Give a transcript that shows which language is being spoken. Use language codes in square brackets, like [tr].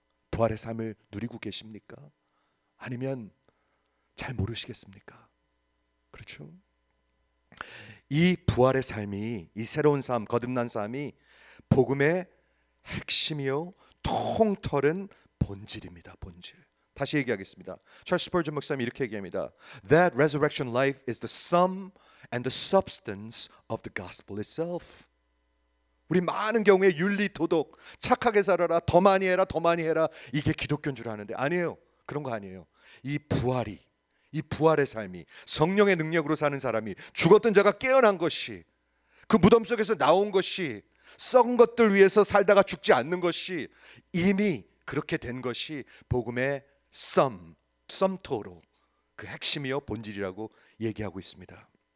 [ko] 부활의 삶을 누리고 계십니까? 아니면 잘 모르시겠습니까? 그렇죠? 이 부활의 삶이, 이 새로운 삶, 거듭난 삶이 복음의 핵심이요 통털은 본질입니다. 본질. 다시 얘기하겠습니다. 찰스 스퍼전 목사님이 이렇게 얘기합니다. [en] That resurrection life is the sum and the substance of the gospel itself. [ko] 우리 많은 경우에 윤리, 도덕, 착하게 살아라, 더 많이 해라, 더 많이 해라, 이게 기독교인 줄 아는데 아니에요. 그런 거 아니에요. 이 부활의 삶이, 성령의 능력으로 사는 사람이, 죽었던 자가 깨어난 것이, 그 무덤 속에서 나온 것이, 썩은 것들 위해서 살다가 죽지 않는 것이, 이미 그렇게 된 것이 복음의 썸토로 그 핵심이요 본질이라고 얘기하고 있습니다.